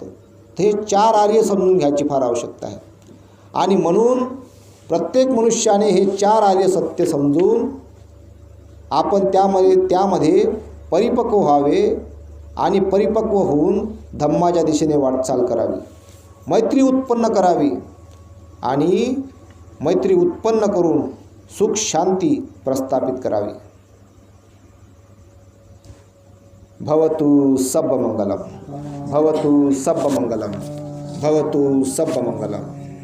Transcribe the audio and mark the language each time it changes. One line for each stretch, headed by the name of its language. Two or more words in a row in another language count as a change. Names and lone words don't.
Marathi: तर हे 4 आर्य समजून घ्यायची फार आवश्यकता आहे. आणि म्हणून प्रत्येक मनुष्याने हे 4 आर्य सत्य समजून आपण त्यामध्ये परिपक्व व्हावे आणि परिपक्व होऊन धम्माच्या दिशेने वाटचाल करावी. मैत्री उत्पन्न करावी आणि मैत्री उत्पन्न करून सुख शांती प्रस्थापित करावी.
Pali: भवतु सब्ब मंगलम, भवतु सब्ब मंगलम, भवतु सब्ब मंगलम.